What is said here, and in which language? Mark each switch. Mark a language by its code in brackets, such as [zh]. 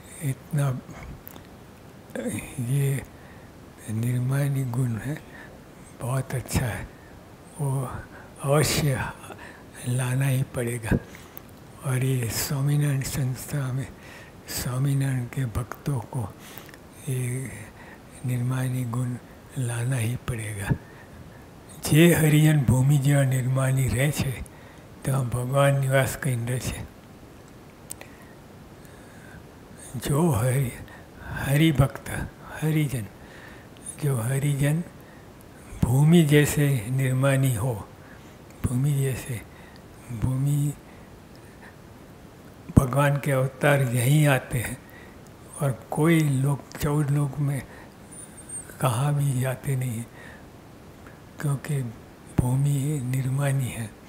[hi] इतना ये निर्माणी गुण है, बहुत अच्छा है, वो अवश्य लाना ही पड़ेगा। और ये स्वामीनारायण संस्था में स्वामीनारायण के भक्तों को ये निर्माणी गुण लाना ही पड़ेगा। [gu] જે હરિજન ભૂમિ જેવા નિર્માણી રહે છે ત્યાં ભગવાન નિવાસ કરીને રહે છે। [hi] जो हरिभक्त हरिजन, जो हरिजन भूमि जैसे निर्माणी हो, भूमि जैसे, भूमि भगवान के अवतार यहीं आते हैं और कोई लोग 14 लोक में कहाँ भी जाते नहीं हैं, क्योंकि भूमि निर्माणी है।